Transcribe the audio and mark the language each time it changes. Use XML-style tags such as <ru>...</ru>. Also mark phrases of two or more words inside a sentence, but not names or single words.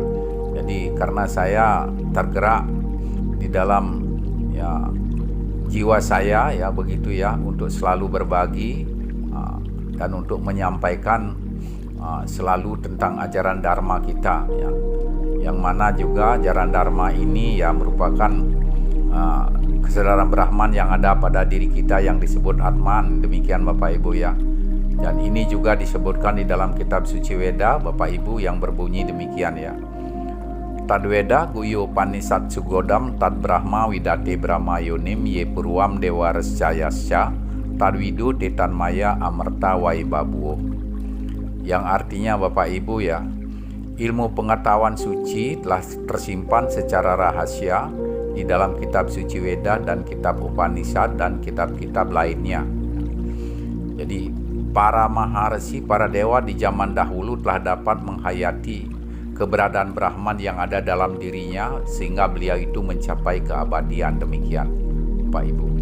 <id>Jadi karena saya tergerak di dalam ya jiwa saya ya begitu ya untuk selalu berbagi dan untuk menyampaikan selalu tentang ajaran Dharma kita ya, yang mana juga ajaran Dharma ini ya merupakan kesadaran Brahman yang ada pada diri kita yang disebut Atman, demikian Bapak Ibu ya. Dan ini juga disebutkan di dalam kitab suci Weda Bapak Ibu yang berbunyi demikian ya.</id> <sa>Tadweda guyo panisat sugodam tad Brahma widate Brahma yonim ye purwam dewa rescayasya tadwidu tetan maya amerta waibabuo.</sa> <id>Yang artinya Bapak Ibu ya, ilmu pengetahuan suci telah tersimpan secara rahasia di dalam kitab suci Weda dan kitab Upanishad dan kitab-kitab lainnya. Jadi para maharsi, para dewa di zaman dahulu telah dapat menghayati keberadaan Brahman yang ada dalam dirinya sehingga beliau itu mencapai keabadian, demikian Bapak Ibu.</id>